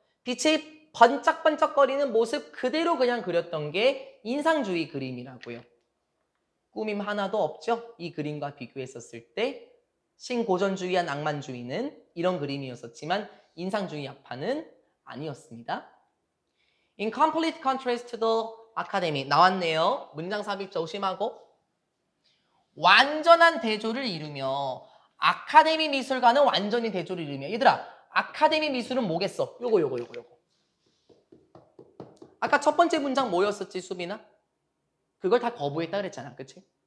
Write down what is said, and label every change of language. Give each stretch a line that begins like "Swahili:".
Korean: 빛이 번쩍번쩍거리는 모습 그대로 그냥 그렸던 게 인상주의 그림이라고요. 꾸밈 하나도 없죠? 이 그림과 비교했었을 때 신고전주의와 낭만주의는 이런 그림이었었지만 인상주의 학파는 아니었습니다.
English: In complete contrast to the academy.
Korean: 나왔네요. 문장 삽입 조심하고. 완전한 대조를 이루며 아카데미 미술과는 완전히 대조를 이루며. 얘들아, 아카데미 미술은 뭐겠어? 요거. 아까 첫 번째 문장 뭐였었지, 수빈아? 그걸 다 거부했다 그랬잖아, 그치?